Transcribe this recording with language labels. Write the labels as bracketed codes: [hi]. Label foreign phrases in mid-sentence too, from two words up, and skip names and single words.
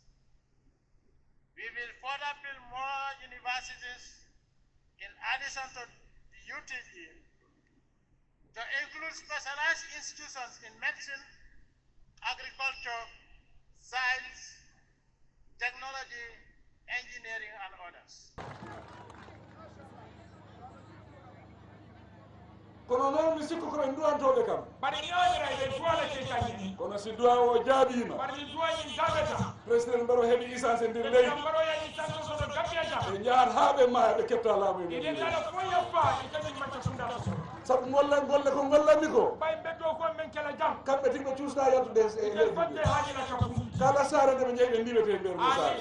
[en] We will further build more universities in addition to the UTG, to include specialized institutions in medicine, agriculture, science, technology, engineering, and others. [ff] kono noon mi sikku koɓe duwantoɓe kam mbaɗa ñaamira eɓe duwala ke kañƴini kono si duwa o jaabima mbaɗa duwañi gabeta président Barrow heeɓi essence e nder leydi Barrow yañi essence soto gabbiyata ɓe jahat ha ɓe maaya ɓe kepta laamu e nder leydi kala fo yoppa e kañum macca funda soto sabu golle ko gollanmi ko ɓay ɓeddo ko men kela jam kamɓe timɓe cuusna yaltude e leydi fodde haajila kam kala saare nde ɓe jeeyi ɓe ndiwete e nder mo